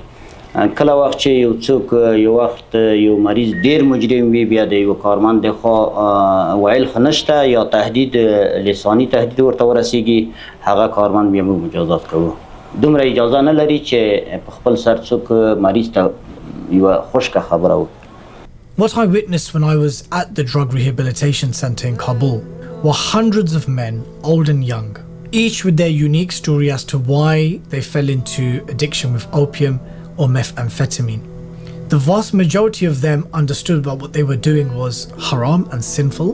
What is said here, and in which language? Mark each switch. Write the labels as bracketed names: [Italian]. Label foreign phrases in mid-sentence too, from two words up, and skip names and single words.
[Pashto] کله وخت چې یو څوک یو وخت یو مریض ډیر مجرم وي، بیا د یو کارمند د خوا ویل خو نشته یا تهدید لساني تهدید ورته ورسیږي، هغه کارمند بیا موږ مجازات کوو. دومره اجازه نه لري چې په خپل سر څوک مریض ته یوه خشکه خبره وکړي. [English] What I witnessed when I was at the drug rehabilitation center in Kabul were hundreds of men, old and young, each with their unique story as to why they fell into addiction with opium or methamphetamine. The vast majority of them understood that what they were doing was haram and sinful.